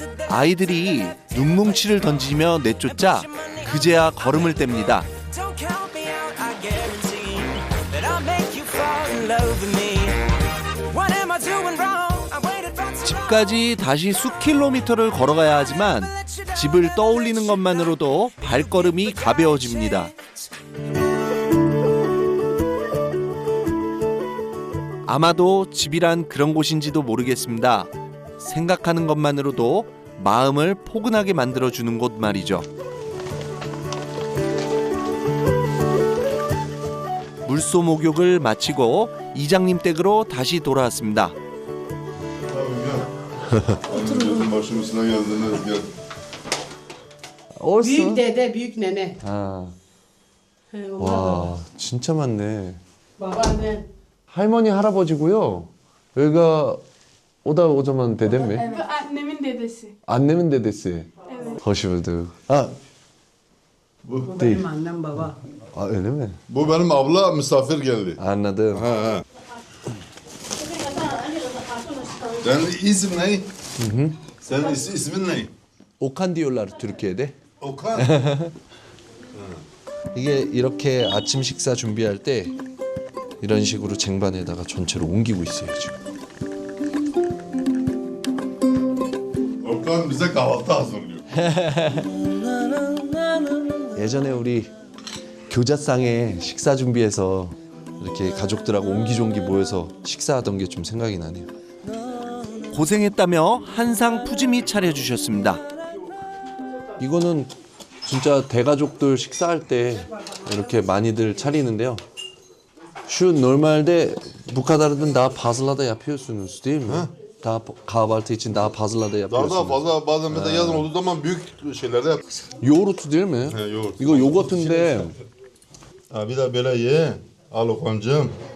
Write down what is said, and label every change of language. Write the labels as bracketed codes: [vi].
[ko] 아이들이 눈뭉치를 던지며 내쫓자 그제야 걸음을 뗍니다. [en] Don't count me out, I guarantee that I'll make you fall in love with me. What am I doing wrong? I waited for too long. [ko] 집까지 다시 수킬로미터를 걸어가야 하지만 집을 떠올리는 것만으로도 발걸음이 가벼워집니다. 아마도 집이란 그런 곳인지도 모르겠습니다. 생각하는 것만으로도 마음을 포근하게 만들어주는 곳 말이죠. 물소 목욕을 마치고 이장님 댁으로 다시 돌아왔습니다. [tr] Gözüm başım üstüne geldiniz. Gel. Büyük dede, büyük nene. 아, He, onlar da. [ko] 와, 진짜 많네. [tr] Babaanne. [ko] 할머니 할아버지고요. 여기가 오자만 [tr] dedem mi? Bu annemin dedesi. Annemin dedesi. Evet. Hoş bulduk. Ha, Bu, değil. Benim annem baba. Aa, öyle mi? bu benim abla misafir geldi. Anladım. Ha ha. Senin isim ne? Senin ismin ne? 오칸 diyorlar Türkiye'de. Okan. [ko] 이게 이렇게 아침 식사 준비할 때 이런 식으로 쟁반에다가 전체로 옮기고 있어요 지금. [tr] Okan bize kahvaltı hazırlıyor. [ko] 예전에 우리 교자상에 식사 준비해서 이렇게 가족들하고 옹기종기 모여서 식사하던 게 좀 생각이 나네요. 고생했다며 한상 푸짐히 차려주셨습니다. 이거는 진짜 대가족들 식사할 때 이렇게 많이들 차리는데요. [tr] Şu normalde bu kadarını daha fazla da yapıyorsunuz değil mi? Daha kahvaltı için daha fazla da Daha yapıyorsunuz. fazla bazen mesela yazın olduğu zaman büyük şeylerde yap. 요구르트 değil mi? He, yoğurt. [ko] 이거 요거트인데 [tr] Ha, bir de böyle ye. Al Okan'cığım.